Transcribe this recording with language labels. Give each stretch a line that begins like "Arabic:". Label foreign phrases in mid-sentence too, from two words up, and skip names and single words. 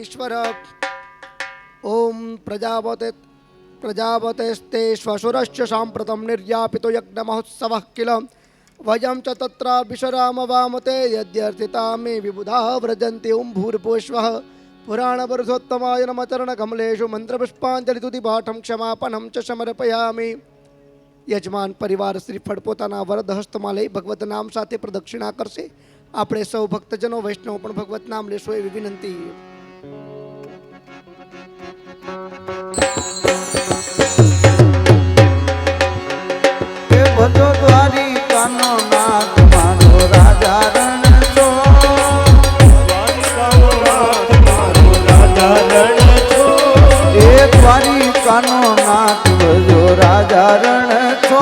Sanskrit: ओम प्रजापते प्रजापतेस्ते श्वशुरश्च साम्प्रतं निर्यापितो यज्ञमहोत्सवः किल वयं च तत्र विश्रामवामते यद्यर्थिता मे विबुधा व्रजन्ति ओं भूर्भुवस्वः पुराणपुरुषोत्तमाय नमः चरणकमलेषु मंत्रपुष्पांजलितुतिपाठं क्षमापनं च समर्पयामि।
Gujarati: યજમાન પરિવાર શ્રીફળ પોતાના વરદ હસ્તમાં લઈ ભગવત નામ સાથે પ્રદક્ષિણા કરશે. આપણે સૌ ભક્તજનો વૈષ્ણવ પણ ભગવત નામ લેશો એવી વિનંતી. ભજો દ્વારિકાનો નાથ મારો રાજા રણ છો, એ દ્વારિકાનો નાથ ભજો રાજા રણ છો,